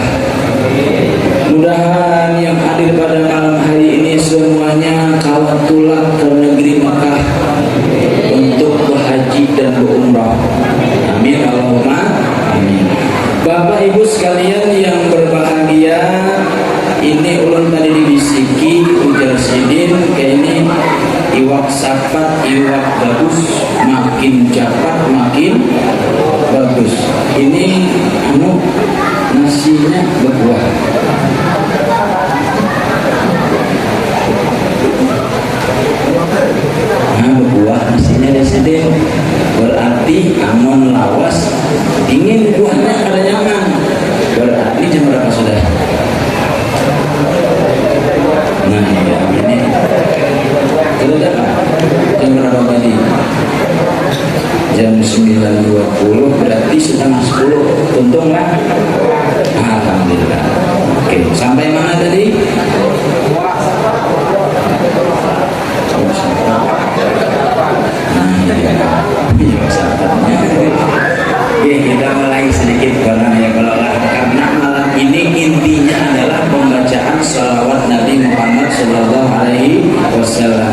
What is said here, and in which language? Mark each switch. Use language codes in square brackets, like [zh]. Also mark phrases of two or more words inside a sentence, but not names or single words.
[id] Mudah-mudahan yang hadir pada malam hari ini semuanya kawat tulang ke negeri Makkah untuk berhaji dan berumrah. [ar] آمين اللهم آمين. [bjn] Bapak Ibu sekalian yang berbahagia, ini ulun tadi dibisiki ujar Sidin, kayak ini iwak sapat, iwak bagus, makin cepat makin bagus. [id] Ini nasinya berbuah. [bjn] Nah, berbuah nasinya di sini berarti amun lawas dingin, buahnya kada nyaman. [id] Berarti jam berapa sudah? Nah ya, ini kalau dapat jam berapa tadi? Jam 9.20, berarti setengah 10. Untung lah. Alhamdulillah. Oke, sampai mana tadi? Oke, kita mulai sedikit barang ya karena malam ini intinya adalah pembacaan sholawat Nabi Muhammad [ar] صلى الله عليه وسلم.